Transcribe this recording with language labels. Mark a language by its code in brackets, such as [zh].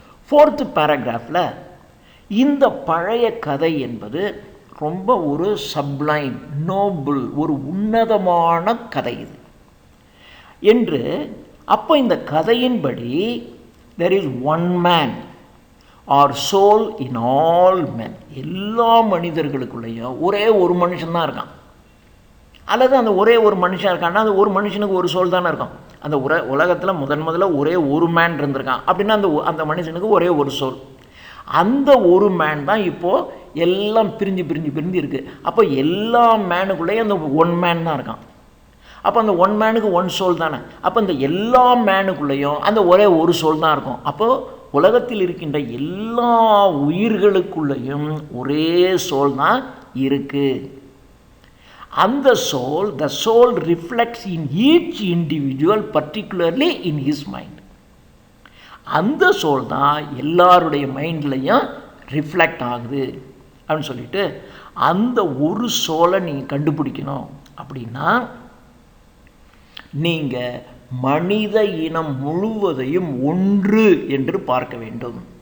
[ta] 4th paragraphல இந்த பழைய கதை என்பது ரொம்ப ஒரு சப்ளைம், நோபல், ஒரு உன்னதமான கதை இது என்று. அப்போ இந்த கதையின்படி [en] there is one man or soul in all men. [ta] எல்லா மனிதர்களுக்குள்ளேயும் ஒரே ஒரு மனுஷன் தான் இருக்கான். அல்லது அந்த ஒரே ஒரு மனுஷன் இருக்கான்னா அந்த ஒரு மனுஷனுக்கு ஒரு சோல் தானே இருக்கும். அந்த உலகத்தில் முதல்ல ஒரே ஒரு மேன் இருந்திருக்கான் அப்படின்னா அந்த மனுஷனுக்கு ஒரே ஒரு சோல். அந்த ஒரு மேன் தான் இப்போது எல்லாம் பிரிஞ்சு இருக்குது. அப்போ எல்லா மேனுக்குள்ளேயும் அந்த ஒன் மேன் தான் இருக்கான். அப்போ அந்த ஒன் மேனுக்கு ஒன் சோல் தானே. அப்போ இந்த எல்லா மேனுக்குள்ளேயும் அந்த ஒரே ஒரு சோல் தான் இருக்கும். அப்போது உலகத்தில் இருக்கின்ற எல்லா உயிர்களுக்குள்ளேயும் ஒரே சோல் தான் இருக்குது. அந்த soul, [en] the soul reflects in each individual, particularly in his mind. [ta] அந்த சோல் தான் எல்லாருடைய மைண்ட்லையும் ரிஃப்ளெக்ட் ஆகுது அப்படின்னு சொல்லிட்டு, அந்த ஒரு சோலை நீங்கள் கண்டுபிடிக்கணும் அப்படின்னா நீங்கள் மனித இனம் முழுவதையும் ஒன்று என்று பார்க்க வேண்டும்.